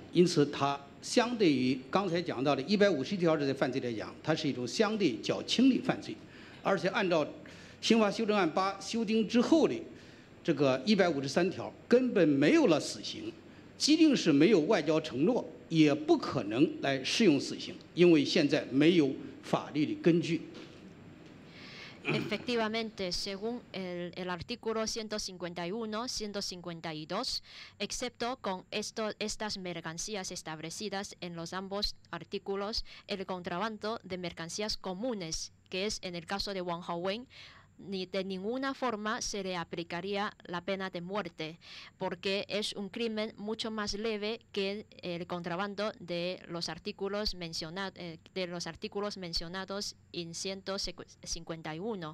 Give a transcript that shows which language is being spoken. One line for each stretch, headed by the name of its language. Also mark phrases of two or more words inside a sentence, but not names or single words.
Chinese: 因此，它相对于刚才讲到的151条这些犯罪来讲，它是一种相对较轻的犯罪，而且按照刑法修正案8修订之后的这个153条，根本没有了死刑。即定是没有外交承诺，也不可能来适用死刑，因为现在没有法律的根据。
Spanish: Efectivamente, según el artículo 151, 152, excepto con estas mercancías establecidas en los ambos artículos, el contrabando de mercancías comunes, que es en el caso de Wong Ho-win, ni de ninguna forma se le aplicaría la pena de muerte, porque es un crimen mucho más leve que el contrabando de los artículos mencionados en 151.